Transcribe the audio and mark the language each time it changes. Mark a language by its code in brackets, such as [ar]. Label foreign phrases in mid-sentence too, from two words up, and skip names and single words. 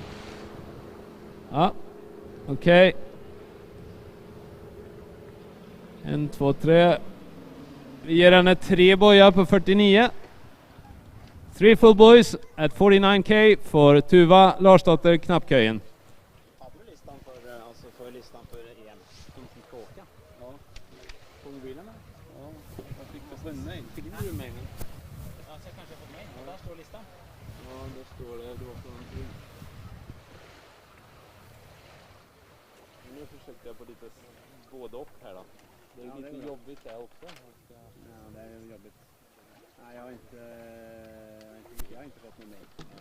[sv] Ja, okej. 1, 2, 3. Vi ger henne 3 bojar på 49. [en] 3 full boys at 49K for Tuva Larsdotter Knappkøyen. [no] Hadde du listan for EM? Inntil Kåke? Ja. På mobilen, da? Ja, jeg fikk det fra mail. Fikk du mailen? Ja, så jeg kanskje har fått mail. Og der står listan. Ja, der står det. Du var på en tur. [sv] Nu försökte jag på lite både och här då. Det är ju lite jobbigt där också. Ja, det är ju jobbigt. Nej, jag har inte fått någon mail.